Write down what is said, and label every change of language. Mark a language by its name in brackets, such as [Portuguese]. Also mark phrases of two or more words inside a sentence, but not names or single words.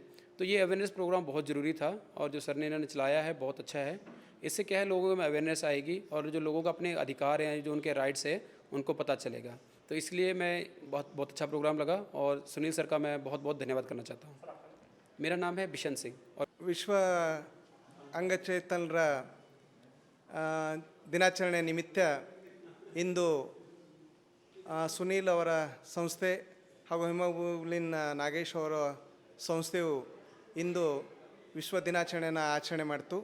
[Hindi] तो ये [English] awareness program [Hindi] बहुत ज़रूरी था और जो सर ने इन्होंने चलाया है बहुत अच्छा है। इससे क्या है, लोगों में अवेयरनेस आएगी और जो लोगों का अपने अधिकार हैं, जो उनके राइट्स है, उनको पता चलेगा। तो इसलिए मैं बहुत अच्छा प्रोग्राम लगा और सुनील सर का मैं बहुत बहुत धन्यवाद करना चाहता हूँ। मेरा नाम है बिशन सिंह। और [Kannada] ವಿಶ್ವ ಅಂಗಚೇತನರ ದಿನಾಚರಣೆ ನಿಮಿತ್ತ ಇಂದು ಸುನೀಲ್ ಅವರ ಸಂಸ್ಥೆ ಹಾಗೂ ಹಿಮೋಗ್ಲೋಬಿನ್ ನಾಗೇಶ್ ಅವರ ಸಂಸ್ಥೆಯು ಇಂದು ವಿಶ್ವ ದಿನಾಚರಣೆಯನ್ನು ಆಚರಣೆ ಮಾಡ್ತು।